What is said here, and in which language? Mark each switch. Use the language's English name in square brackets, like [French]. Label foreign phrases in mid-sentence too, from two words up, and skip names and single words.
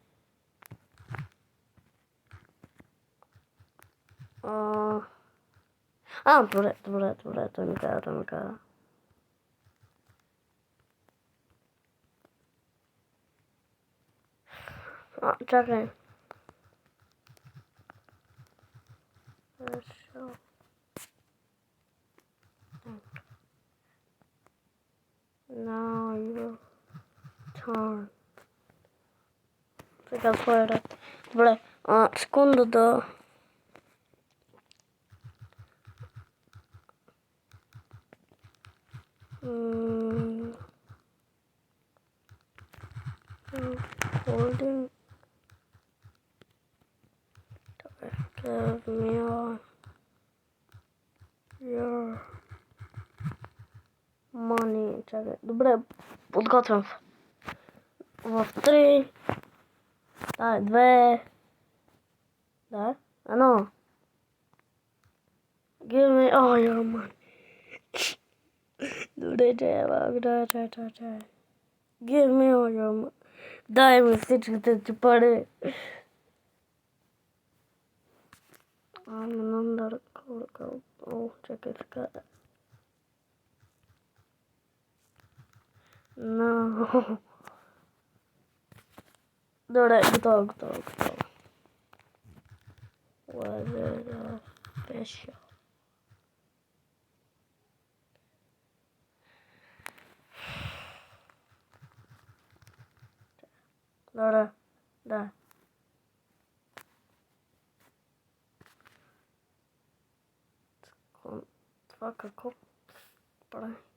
[Bulgarian] добре, той ми каза. Чакай. Хорошо. [English] Now your turn. [Bulgarian] Сега твой ред. Добре, секунда да... [English] Holding. Give me your money. [Bulgarian] Чакай. Добре, подготвям се. В 3. Дай, 2. Да, 1. [English] Give me all your money. [Bulgarian] Добре, чай. [English] Give me all your money. [Bulgarian] Дай ми всичките ти пари. Чакай сега. [English] No. [Bulgarian] Добре, готово. [English] Weather special. [Bulgarian] Добре, да. Това какво прави?